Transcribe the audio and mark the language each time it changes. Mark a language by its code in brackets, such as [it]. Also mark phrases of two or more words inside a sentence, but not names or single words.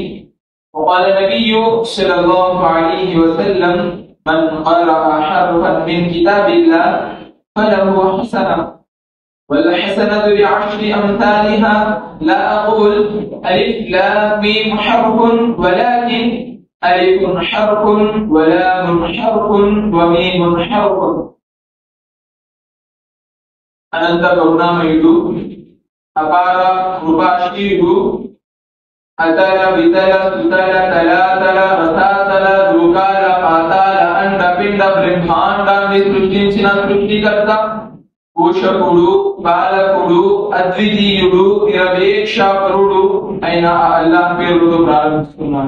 [ar] وقال النبي صلى الله عليه وسلم من قرأ حرفا من كتاب الله فله حسنة والحسنة بعشر أمثالها. لا أقول ألف لام ميم حرف ولكن ألف حرف ولام حرف وميم حرف. [te] అనంత కరుణామయుడు అపార కృపాశీలుడు అతల వితల సుతల తలాతల రసాతల రూకాల పాతాల అండ పిండ బ్రహ్మాండాన్ని సృష్టించిన సృష్టికర్త, పోషకుడు, పాలకుడు, అద్వితీయుడు, నిరపేక్షపరుడు అయిన ఆ అల్లాహ్ పేరుతో ప్రారంభిస్తున్నాను.